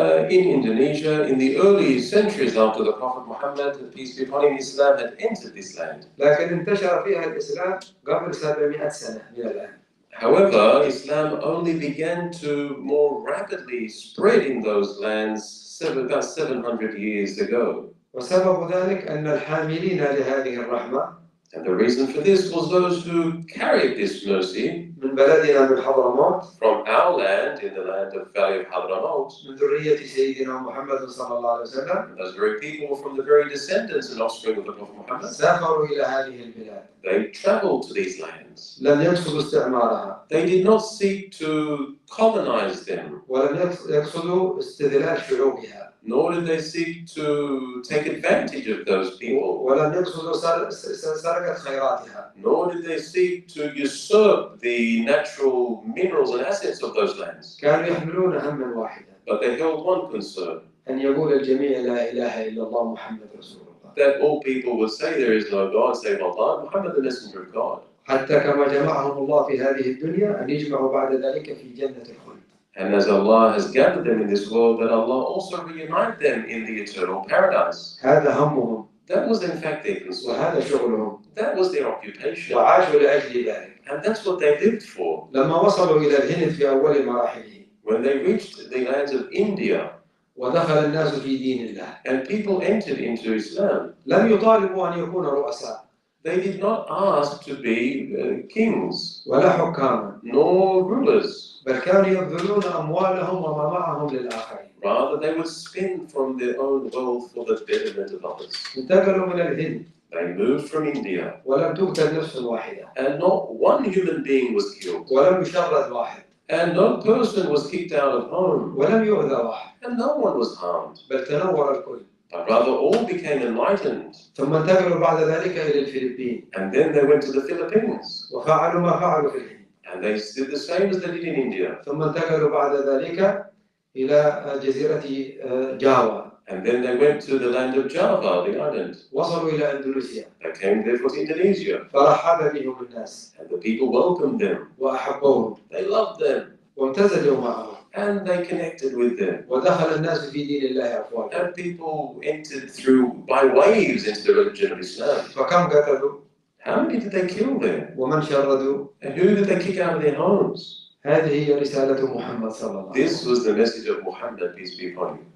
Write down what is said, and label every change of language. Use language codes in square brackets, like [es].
[en] In Indonesia, in the early centuries after the Prophet Muhammad, peace be upon him, Islam had entered this land. [ar] لكن انتشر فيها الإسلام قبل 700 سنة من الآن. [en] However, Islam only began to more rapidly spread in those lands about 700 years ago. [ar] وسبب ذلك أن الحاملين لهذه الرحمة. [en] And the reason for this was those who carried this mercy [ar] من بلدنا من حضرموت. [en] from our land, in the land of Valley of Hadramaut. [ar] من ذرية سيدنا محمد صلى الله عليه وسلم. [en] Those very people were from the very descendants and offspring of the Prophet Muhammad. [ar] سافروا إلى هذه البلاد. [en] They traveled to these lands. [ar] لم يقصدوا استعمارها. [en] They did not seek to colonize them. [ar] ولم يقصدوا استذلال شعوبها. [en] Nor did they seek to take advantage of those people. [ar] ولم يقصدوا سرقة خيراتها. [en] Nor did they seek to usurp the natural minerals and assets of those lands. [ar] كانوا يحملون هما واحدا. [en] But they held one concern. [ar] أن يقول الجميع لا إله إلا الله محمد رسول الله. [en] That all people would say there is no God save Allah, Muhammad the messenger of God. [ar] حتى كما جمعهم الله في هذه الدنيا أن يجمعوا بعد ذلك في جنة الخلد. [en] And as Allah has gathered them in this world, that Allah also reunite them in the eternal paradise. [ar] هذا همهم. [en] That was in fact their concern. [ar] وهذا شغلهم. [en] That was their occupation. [ar] وعاشوا لأجل ذلك. [en] And that's what they lived for. [ar] لما وصلوا إلى الهند في أول مراحله. [en] When they reached the lands of India, [ar] ودخل الناس في دين الله. [en] and people entered into Islam, [ar] لم يطالبوا أن يكونوا رؤساء. [en] they did not ask to be kings, [ar] ولا حكاما. [en] nor rulers. [ar] بل كانوا يبذلون أموالهم وما معهم للآخرين. [en] Rather, they would spend from their own wealth for the betterment of others. [ar] انتقلوا من الهند. [en] They moved from India, [ar] ولم تقتل نفس واحدة. [en] and not one human being was killed, [ar] ولم يشرد واحد. [en] and no person was kicked out of home, [ar] ولم يؤذى واحد. [en] and no one was harmed. [ar] بل تنور الكل. [en] but rather all became enlightened. [ar] ثم انتقلوا بعد ذلك إلى الفلبين [en] And then they went to the Philippines. [ar] وفعلوا ما فعلوا في الهند. [en] And they did the same as they did in India. [ar] ثم انتقلوا بعد ذلك إلى جزيرة جاوا. [en] And then they went to the land of Java, the island. [ar] وصلوا إلى أندونيسيا. [en] They came therefore to Indonesia. [ar] فرحب بهم الناس [en] And the people welcomed them. [ar] وأحبوهم [en] They loved them. [ar] وامتزجوا معهم. [en] And they connected with them. [ar] ودخل الناس في دين الله أفواجا. [en] And people entered through by waves into the religion of Islam. [ar] فكم قتلوا؟ [en] How many did they kill there? [ar] ومن شردوا؟ [en] And who did they kick out of their homes? [ar] هذه هي رسالة محمد صلى الله عليه وسلم. [en] This was the message of Muhammad, peace be upon him.